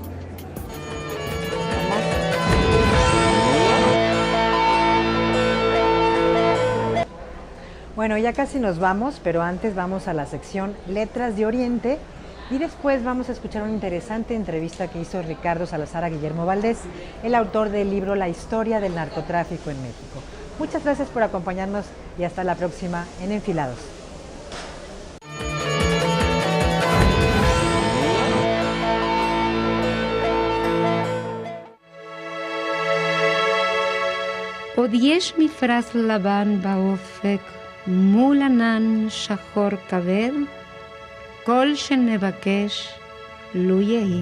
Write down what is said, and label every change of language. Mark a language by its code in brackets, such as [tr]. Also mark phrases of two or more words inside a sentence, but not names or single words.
[es] Bueno, ya casi nos vamos, pero antes vamos a la sección Letras de Oriente. Y después vamos a escuchar una interesante entrevista que hizo Ricardo Salazar a Guillermo Valdés, el autor del libro La historia del narcotráfico en México. Muchas gracias por acompañarnos y hasta la próxima en Enfilados. [he] עוד יש מפרש לבן באופק מול ענן שחור כבד, כל שנבקש לו יהי.